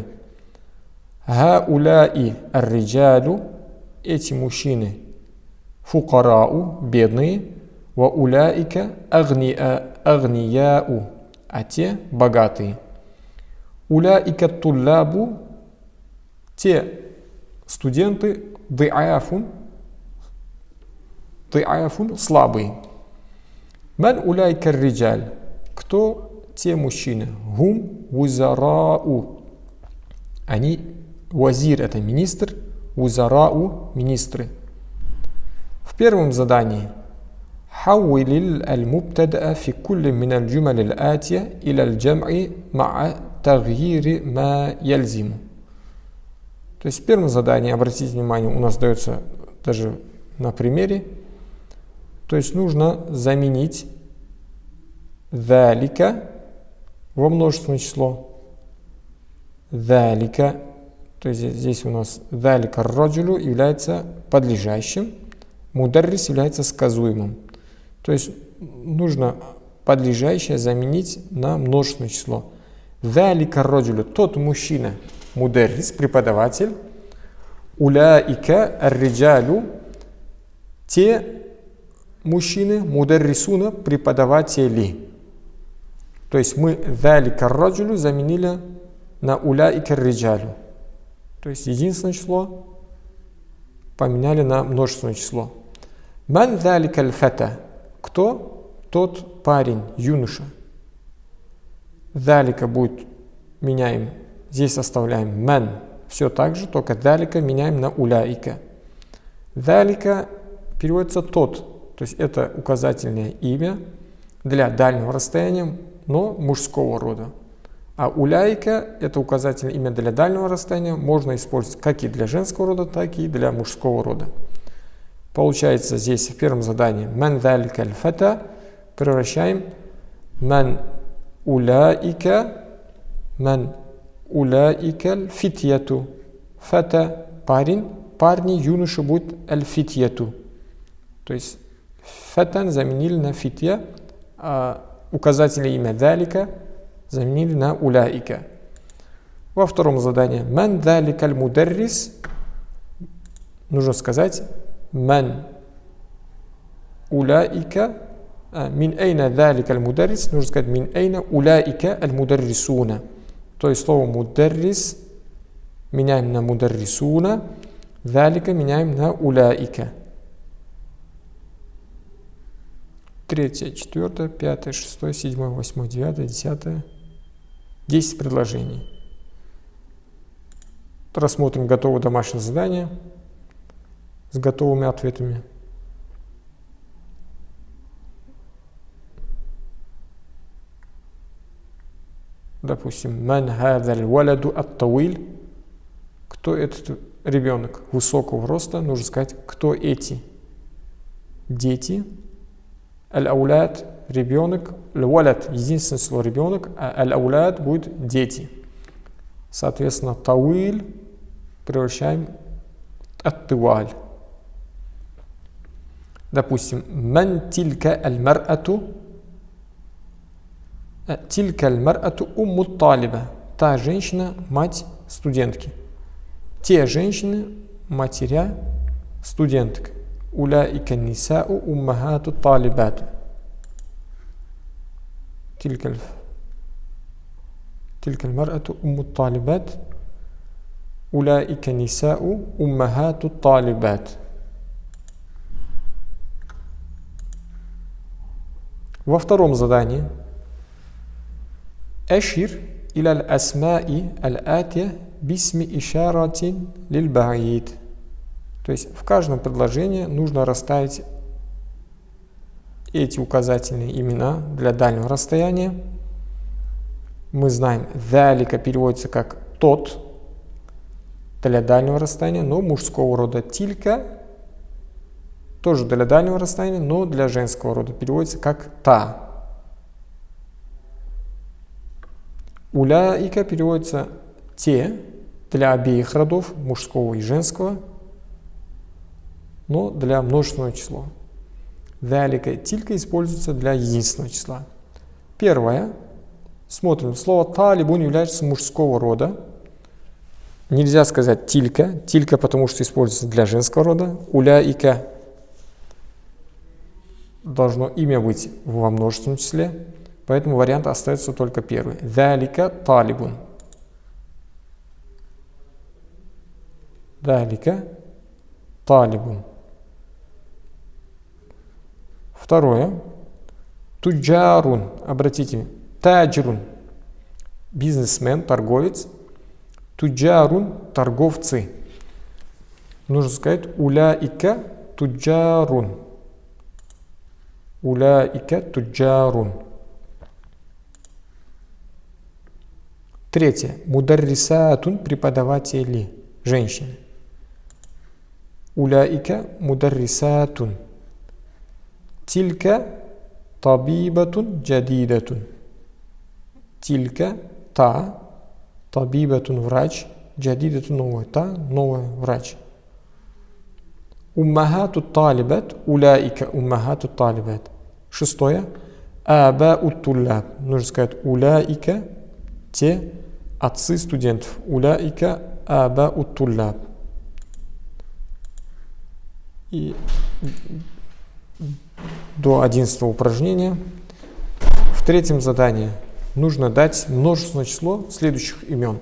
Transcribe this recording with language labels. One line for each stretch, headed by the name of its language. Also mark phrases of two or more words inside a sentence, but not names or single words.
Arabic: هؤلاء الرجال
Russian: – эти мужчины, фукарау – бедные,
Arabic: وأولئك أغنياء
Russian: – а те богатые.
Arabic: أولئك طلاب
Russian: – те студенты, ды'афун – слабые.
Arabic: من أولئك الرجال –
Russian: кто те мужчины?
Arabic: هم وزراء – они.
Russian: Вазир – это министр, узарау – министры. В первом задании
Arabic: حول المبتدأ في كل من الجمل الآتية إلى الجمع مع تغيير ما يلزم.
Russian: То есть в первом задании, обратите внимание, у нас дается даже на примере, то есть нужно заменить ذلك во множественное число. ذلك, то есть здесь у нас
Arabic: ذلك الرجل
Russian: является подлежащим, мударрис является сказуемым. То есть нужно подлежащее заменить на множественное число.
Arabic: ذلك الرجل,
Russian: тот мужчина, мударрис, преподаватель.
Arabic: أولئك الرجال,
Russian: те мужчины, мударрисуна, преподаватели. То есть мы
Arabic: ذلك الرجل
Russian: заменили на
Arabic: أولئك الرجال.
Russian: То есть единственное число поменяли на множественное число.
Arabic: من ذلك الفتى,
Russian: кто? Тот парень, юноша. ذلك будет меняем, здесь оставляем ман. Все так же, только ذلك меняем на уляика. ذلك переводится тот, то есть это указательное имя для дальнего расстояния, но мужского рода. А уляика это указательное имя для дальнего расстояния можно использовать как и для женского рода, так и для мужского рода. Получается здесь в первом задании
Arabic: من ذلك الفتى
Russian: превращаем
Arabic: من أولئك الفتية.
Russian: Фата парень, парни, юноша будет аль-фитьяту. То есть фатан заменили на фитья, а указательное имя далика заменили на уляика. Во втором задании
Arabic: من ذلك المدرس
Russian: нужно сказать
Arabic: من أولئك من أين ذلك المدرس
Russian: нужно сказать
Arabic: من أين أولئك المدرسون.
Russian: То есть слово мударрис меняем на мударрисуна, далика меняем на уляика. 3, 4, 5, 6, 7, 8, 9, 10. 10 предложений. Рассмотрим готовое домашнее задание с готовыми ответами. Допустим,
Arabic: من هذا الولد الطويل.
Russian: Кто этот ребенок высокого роста? Нужно сказать, кто эти дети. Аль-ауляд – ребенок. Аль-валад – единственное слово ребенок, а аль-ауляд будет дети. Соответственно, тауиль превращаем ат-тиваль. Допустим,
Arabic: من تلك المرأة. تلك المرأة أم طالبة.
Russian: Та женщина – мать студентки. Те женщины – матеря студенток.
Arabic: أولئك نساء أمهات طالبات. تلك المرأة أم طالبات. أولئك نساء أمهات طالبات.
Russian: Во втором задании
Arabic: أشر إلى الأسماء الآتية باسم إشارة للبعيد.
Russian: То есть в каждом предложении нужно расставить эти указательные имена для дальнего расстояния. Мы знаем, ذلك переводится как тот для дальнего расстояния, но мужского рода. Тилька тоже для дальнего расстояния, но для женского рода переводится как та. Уляика переводится те для обеих родов, мужского и женского, но для множественного числа.
Arabic: ذلك تلك
Russian: используется для единственного числа. Первое. Смотрим. Слово талибун является мужского рода. Нельзя сказать тилька. Тилька, потому что используется для женского рода. Уляика должно имя быть во множественном числе. Поэтому вариант остается только первый.
Arabic: ذلك طالب. ذلك طالب.
Russian: Второе.
Arabic: Туджарун. Обратите. Таджрун.
Russian: Бизнесмен, торговец. Туджарун. Торговцы. Нужно сказать
Arabic: أولئك تجار. أولئك تجار. Третье.
Russian: Мударрисатун, преподаватели, женщины.
Arabic: أولئك مدرسات. تلك طبيبة جديدة.
Russian: Тилька та, табибатун врач, джадидатун новый, та новый врач.
Arabic: أمهات طالبات، أولئك أمهات طالبات. Шестое. آباء طلاب.
Russian: Нужно сказать уляика, те отцы студентов.
Arabic: أولئك آباء طلاب.
Russian: И до 11 упражнения. В третьем задании нужно дать множественное число следующих имен.